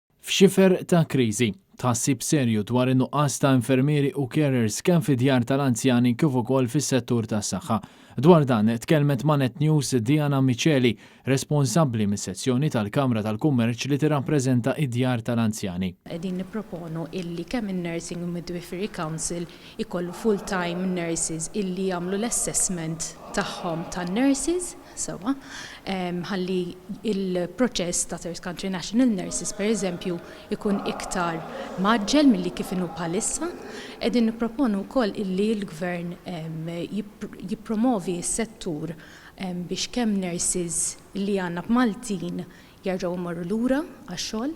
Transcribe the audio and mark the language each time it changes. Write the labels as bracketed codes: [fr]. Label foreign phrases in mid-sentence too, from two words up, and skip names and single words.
[mt] F'xifer ta' kriżi, tħassib serju dwar in-nuqqas ta' infermieri u carers kemm fid-djar tal-anzjani kif ukoll fis-settur tas-saħħa. Dwar dan tkellmet ma' Net News Diana Micheli, responsabbli mis-sezzjoni tal-Kamra tal-Kummerċ li tirrappreżenta id-djar tal-anzjani. Qegħdin nipproponu illi kemm in-Nursing and Midwifery Council ikollu [en] full-time nurses [mt] illi jagħmlu l-assessment tagħhom tan-nurses sewa, ħalli il-proċess ta' [en] Third Country National Nurses [mt] pereżempju ikun iktar maġġel milli kif inhu bħalissa. Qegħdin nipproponu wkoll illi l-Gvern jippromovi s-settur biex kemm nurses li għandna b'Maltin jerġgħu jmorru lura għax-xogħol.